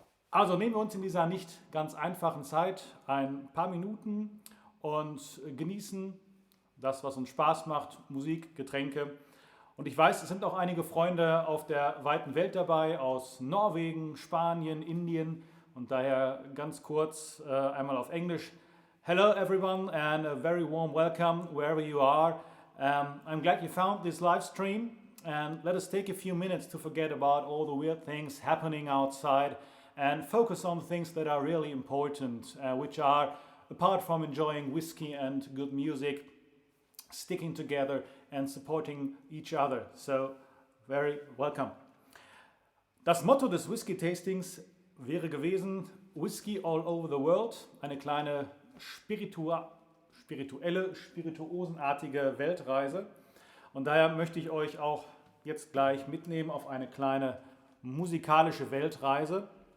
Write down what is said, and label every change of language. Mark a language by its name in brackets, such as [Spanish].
[German] Also nehmen wir uns in dieser nicht ganz einfachen Zeit ein paar Minuten und genießen das, was uns Spaß macht, Musik, Getränke. Und ich weiß, es sind auch einige Freunde auf der weiten Welt dabei, aus Norwegen, Spanien, Indien. Und daher ganz kurz einmal auf Englisch. [English] Hello everyone and a very warm welcome wherever you are. I'm glad you found this live stream, and let us take a few minutes to forget about all the weird things happening outside and focus on things that are really important, which are, apart from enjoying whiskey and good music, sticking together and supporting each other. So, very welcome. [German] Das Motto des Whisky-Tastings wäre gewesen, [English] Whisky all over the world, [German] eine kleine spirituosenartige Weltreise. Und daher möchte ich euch auch jetzt gleich mitnehmen auf eine kleine musikalische Weltreise.